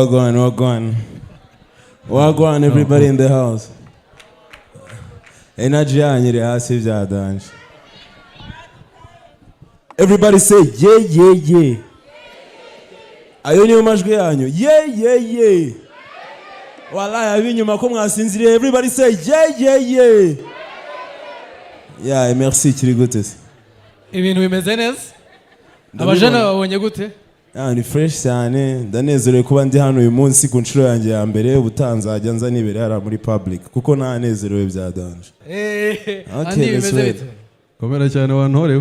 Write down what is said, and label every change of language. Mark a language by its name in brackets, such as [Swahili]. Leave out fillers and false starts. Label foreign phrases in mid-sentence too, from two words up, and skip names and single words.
[English] Wagwan everybody in the house. [Kinyarwanda] Energy yanyu hasi byadanje. [English] Everybody say yeah. [Kinyarwanda] Ayo niyo majwi yanyu. Yeah. Wallahi abinyuma ko mwasinziriye. [English] Everybody say yeah. Yeah, [Kinyarwanda] merci kiri gute se. Ibintu bimeze neza? Abajana babonye gute? Ni fresh cyane, ndanezerewe kuba ndi hano uyu munsi ku nshuro yanjye ya mbere, ubutanzajya nza nibere hara muri public kuko nanezerewe byadanje. Andi bimeze bite? Komera cyane wantorewe.